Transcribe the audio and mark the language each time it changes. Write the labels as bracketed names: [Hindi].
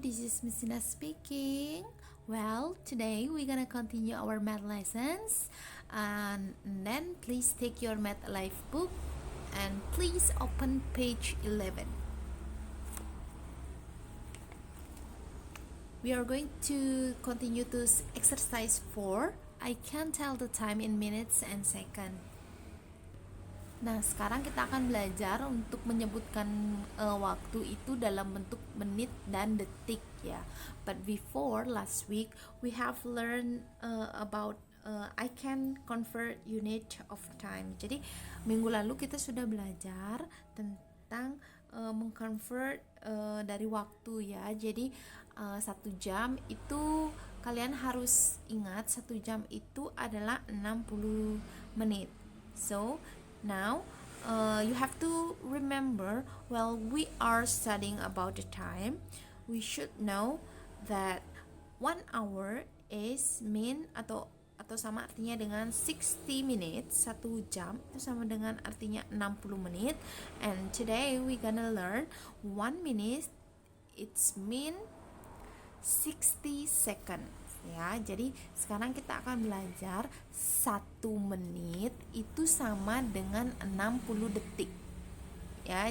[English] This is Miss Ina speaking. Well, today we're gonna continue our math lessons, and then please take your math life book and please open page 11. We are going to continue to exercise 4. I can tell the time in minutes and seconds. [Indonesian] Nah, sekarang kita akan belajar untuk menyebutkan waktu itu dalam bentuk menit dan detik ya. [English] But before last week we have learned about I can convert unit of time. [Indonesian] Jadi minggu lalu kita sudah belajar tentang mengconvert dari waktu ya. Jadi 1 jam itu kalian harus ingat 1 jam itu adalah 60 menit. [English] So now, you have to remember while we are studying about the time, we should know that 1 hour is mean [Indonesian] atau sama artinya dengan [English] 60 minutes. [Indonesian] 1 jam itu sama dengan artinya 60 menit. [English] And today we gonna learn 1 minute it's mean 60 seconds ya. [Indonesian] Jadi sekarang kita akan belajar 1 menit itu sama dengan 60 detik ya.